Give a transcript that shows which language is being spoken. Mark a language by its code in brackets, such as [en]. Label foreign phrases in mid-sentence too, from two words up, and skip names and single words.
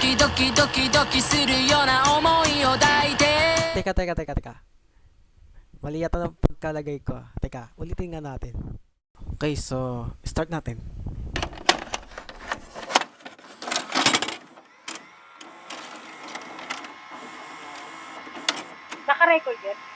[ja] キドキドキするような想いを抱いて [tl] Teka. Mali yata ng pagkalagay ko. Teka, ulitin nga natin. Okay, so, start natin. Naka-record yun?